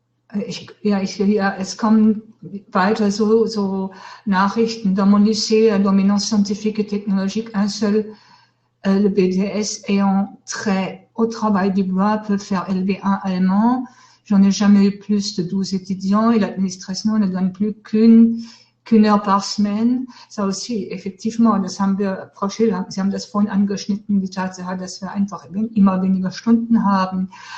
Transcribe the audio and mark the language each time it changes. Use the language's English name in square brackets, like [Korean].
[German] Es kommen weiter so Nachrichten. [French] Dans mon lycée, dominance scientifique et technologique, un seul, le BTS ayant trait au travail du bois peut faire LV1 allemand. J'en ai jamais eu plus de 12 étudiants et l'administration ne donne plus qu'une heure par semaine. Ça aussi, effectivement, [German] das haben wir, Frau Schiller, Sie haben das vorhin angeschnitten, die Tatsache, dass wir einfach immer weniger Stunden haben.